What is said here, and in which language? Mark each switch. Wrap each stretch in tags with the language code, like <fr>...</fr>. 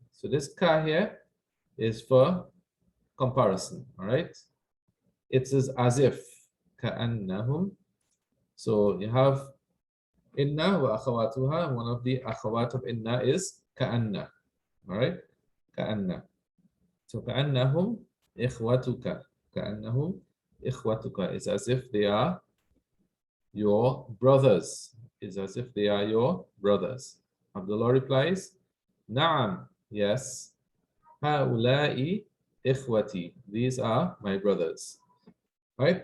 <en>So this ka here is for comparison, all right? It says as if. Ka'annahum. So you have inna wa akhawatuha. One of the akhawat of inna is ka'anna, all right? Ka'anna. So</en> <ar>كأنهم إخوتك. كأنهم إخوتك.</ar> <en>It's as if they are your brothers. It's as if they are your brothers. Abdullah replies,</en> <ar>نعم,</ar> <en>yes.</en> <ar>هؤلاء إخوتي.</ar> <en>These are my brothers. Right?</en>